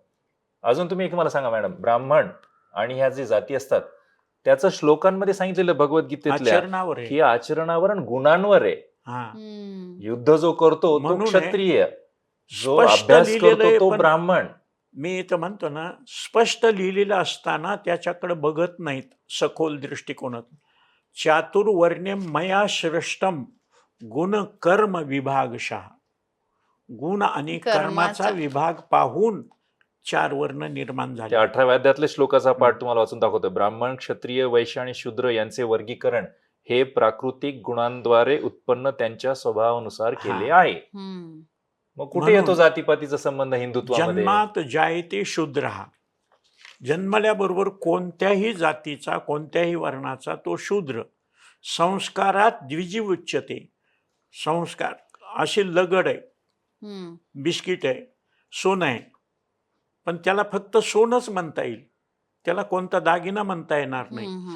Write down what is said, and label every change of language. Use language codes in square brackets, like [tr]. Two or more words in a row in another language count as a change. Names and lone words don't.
[mr] अजून तुम्ही एक मला सांगा मॅडम, ब्राह्मण आणि ह्या जे जाती असतात त्याचं श्लोकांमध्ये सांगितलेलं भगवद्गीतेतल्या आचरणावर आहे. की आचरणावर आणि गुणांवर आहे. हा, युद्ध जो करतो तो म्हणून आहे, क्षत्रिय, जो स्पष्ट अभ्यास लिहिलेलं करतो आहे, तो पण ब्राह्मण. मी तर म्हणतो ना, स्पष्ट लिहिलेलं असताना त्याच्याकडे बघत नाहीत सखोल दृष्टिकोनात. [sa] चातुर्वर्ण्यम मया श्रेष्ठम गुण कर्म विभागशः. [mr] गुण आणि कर्माचा कर्माचा. विभाग पाहून 4 वर्ण निर्माण त्या झाले. 18व्या अध्यायातल्या श्लोकाचा पाठ तुम्हाला वाचून दाखवतो. ब्राह्मण, क्षत्रिय, वैश्य आणि शूद्र यांचे वर्गीकरण हे प्राकृतिक गुणांद्वारे उत्पन्न त्यांच्या स्वभावानुसार केले आहे. मग कुठे म्हणून येतो जातीपातीचा संबंध हिंदुत्वामध्ये? [sa] जन्मात जायते शूद्रः. [mr] जन्मल्याबरोबर कोणत्याही जातीचा कोणत्याही वर्णाचा तो शूद्र. [sa] संस्कारात द्विजीव उच्यते. [mr] संस्कार असे लगड आहे, बिस्किट आहे, सोनं आहे, पण त्याला फक्त सोनच म्हणता येईल, त्याला कोणता दागिना म्हणता येणार नाही.